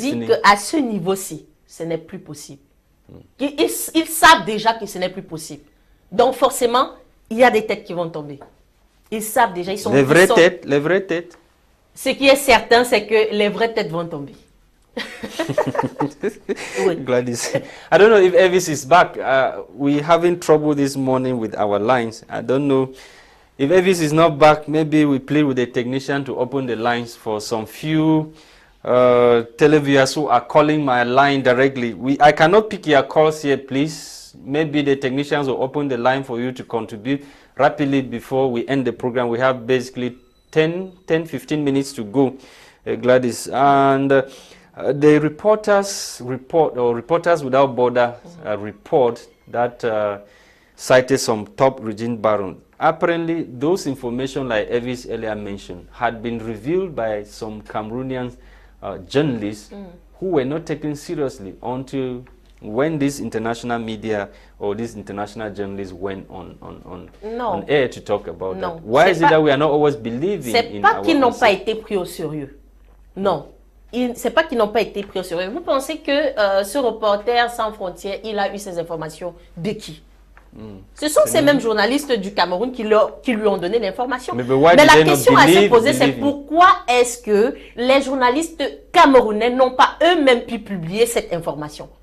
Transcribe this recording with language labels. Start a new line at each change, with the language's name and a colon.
French: Je dis qu'à ce niveau-ci, ce n'est plus possible. Ils savent déjà que ce n'est plus possible. Donc forcément, il y a des têtes qui vont tomber. Ils savent déjà, ils sont... Les vraies têtes. Ce qui est certain, c'est que les vraies têtes vont tomber.
English: Gwladys, I don't know if Elvis is back. We're having trouble this morning with our lines. I don't know. If Elvis is not back, maybe we plead with the technician to open the lines for some few televiewers who are calling my line directly. I cannot pick your calls here, please. Maybe the technicians will open the line for you to contribute rapidly before we end the program. We have basically 10-15 minutes to go, Gwladys. And the Reporters Without Borders report that cited some top regime barons. Apparently, those information, like Elvis earlier mentioned, had been revealed by some Cameroonian journalists who were not taken seriously until when this international media or these international journalists went on air to talk about that. Why is it that we are not always believing in our...
French: C'est pas qu'ils n'ont pas été pris au sérieux. Non. C'est pas qu'ils n'ont pas été pris au sérieux. Vous pensez que ce reporter sans frontières, il a eu ces informations de qui? Ce sont ces mêmes journalistes du Cameroun qui lui ont donné l'information. Mais la question à se poser, c'est pourquoi est-ce que les journalistes camerounais n'ont pas eux-mêmes pu publier cette information?